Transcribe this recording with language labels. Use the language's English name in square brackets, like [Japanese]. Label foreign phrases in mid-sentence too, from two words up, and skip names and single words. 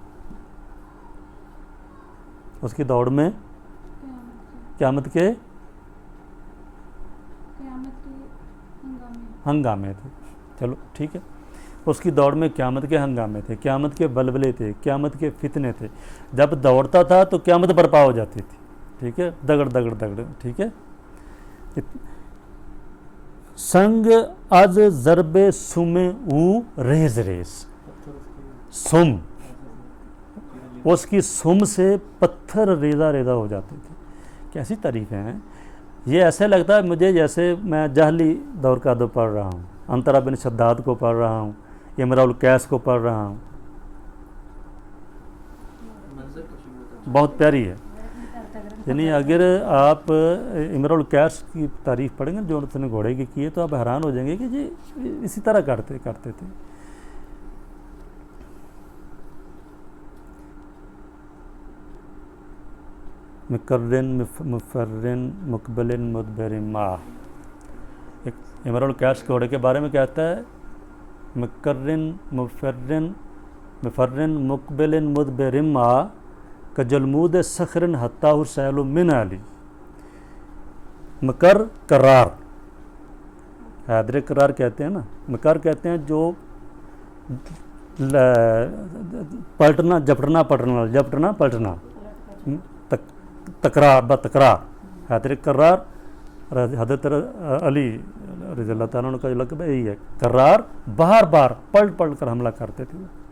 [Urdu] اس کی دوڑ میں قیامت کے ہنگامے تھے. چلو ٹھیک ہے. اس کی دوڑ میں قیامت کے ہنگامے تھے, قیامت کے ولولے تھے, قیامت کے فتنے تھے. جب دوڑتا تھا تو قیامت برپا ہو جاتی تھی. ٹھیک ہے, دگڑ دگڑ دگڑ. ٹھیک ہے. [Persian] سنگ از ضرب سم او ریز ریز. [Urdu] سم, اس کی سم سے پتھر ریزہ ریزہ ہو جاتے تھے. کیسی تعریفیں ہیں. یہ ایسے لگتا ہے مجھے جیسے میں جہلی دور کا ادب پڑھ رہا ہوں, انطرا بن شداد کو پڑھ رہا ہوں, امراء القیس کو پڑھ رہا ہوں. بہت پیاری ہے. یعنی اگر آپ امراء القیس کی تعریف پڑھیں گے جو اس نے گھوڑے کی کی ہے تو آپ حیران ہو جائیں گے کہ جی اسی طرح کرتے تھے. [Arabic] مکرن مفرن مقبل مدبر ما. [Urdu] امراء القیس گھوڑے کے بارے میں کہتا ہے [Arabic] مکرن مفرن مقبل مدبر ما کجلمود صخر حتیٰ سیل من علی. [Urdu] مکر قرار, حیدر قرار کہتے ہیں نا, مکر کہتے ہیں جو پلٹنا جپٹنا پلٹنا تکرار بتکرار. حیدر قرار حضرت علی رضی اللہ تعالیٰ عنہ کا جو لقب ہے یہی ہے, قرار بار بار پلٹ کر حملہ کرتے تھے.